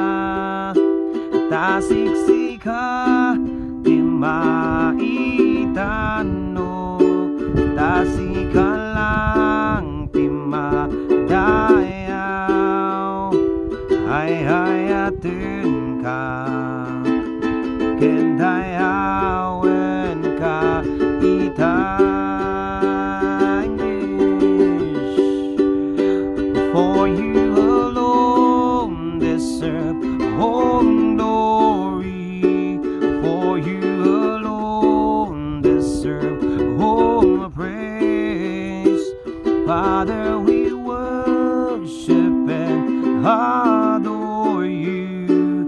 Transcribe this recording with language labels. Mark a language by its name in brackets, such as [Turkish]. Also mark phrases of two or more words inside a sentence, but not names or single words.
[Iloko] Ta Siksika, ti maitano, Ta Sika lang, ti madayaw. Ayayten ka, ken dayawen ka itangish. [English] For you alone deserve all glory, for you alone deserve all praise. Father, we worship and adore you.